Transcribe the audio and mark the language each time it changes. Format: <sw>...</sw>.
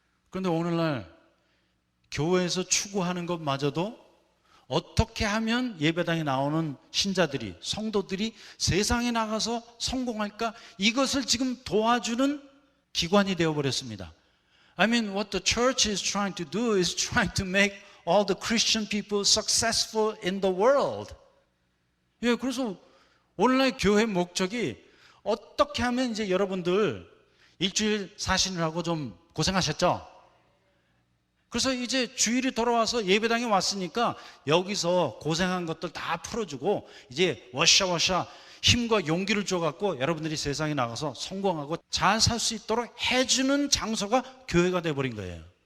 <ko>그런데 오늘날 교회에서 추구하는 것마저도 어떻게 하면 예배당에 나오는 신자들이, 성도들이 세상에 나가서 성공할까? 이것을 지금 도와주는 기관이 되어버렸습니다.</ko> <en>I mean, what the church is trying to do is trying to make all the Christian people successful in the world.</en> <ko>예, 그래서 오늘날 교회 목적이 어떻게 하면 이제 여러분들 일주일 사시느라고 좀 고생하셨죠? 그래서 이제 주일이 돌아와서 예배당에 왔으니까 여기서 고생한 것들 다 풀어주고 이제 워샤워샤 힘과 용기를 줘갖고 여러분들이 세상에 나가서 성공하고 잘 살 수 있도록 해주는 장소가 교회가 돼버린 거예요.</ko>